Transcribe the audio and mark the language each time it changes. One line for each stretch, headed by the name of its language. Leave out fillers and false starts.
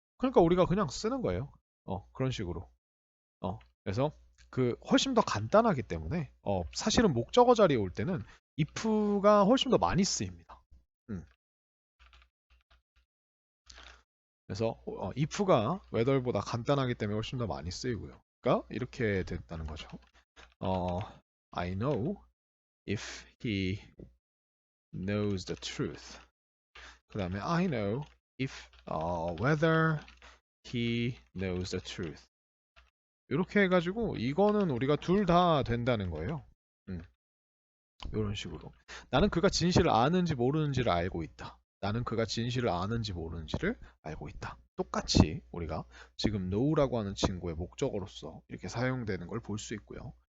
Korean: 그러니까 우리가 그냥 쓰는 거예요. 그런 식으로. 그래서 그 훨씬 더 간단하기 때문에 사실은 목적어 자리에 올 때는 if가 훨씬 더 많이 쓰입니다. 음. 그래서 if가 whether보다 간단하기 때문에 훨씬 더 많이 쓰이고요. 그러니까 이렇게 됐다는 거죠.
English: I know if he knows the truth.
Korean: 그 다음에
English: I know if whether he knows the truth.
Korean: 이렇게 해가지고 이거는 우리가 둘 다 된다는 거예요. 이런 식으로. 나는 그가 진실을 아는지 모르는지를 알고 있다. 나는 그가 진실을 아는지 모르는지를 알고 있다. 똑같이 우리가 지금 know라고 하는 친구의 목적어로서 이렇게 사용되는 걸 볼 수 있고요.